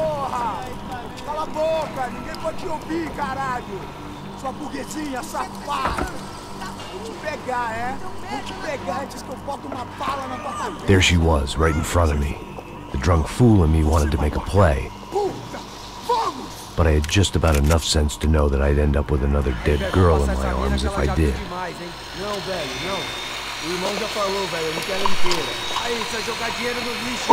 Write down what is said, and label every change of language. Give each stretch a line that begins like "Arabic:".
Portuguese: Cala a boca, ninguém pode te ouvir, caralho! Sua burguesinha safada! Vou te pegar, é? Vou te pegar antes que eu boto uma bala na tua cabeça!
English: There she was, right in front of me. The drunk fool in me wanted to make a play. But I had just about enough sense to know that I'd end up with another dead girl in my arms if I did.
Portuguese: Não, velho, não. O irmão já falou, velho, eu não quero ela inteira. Aí, você vai jogar dinheiro no lixo.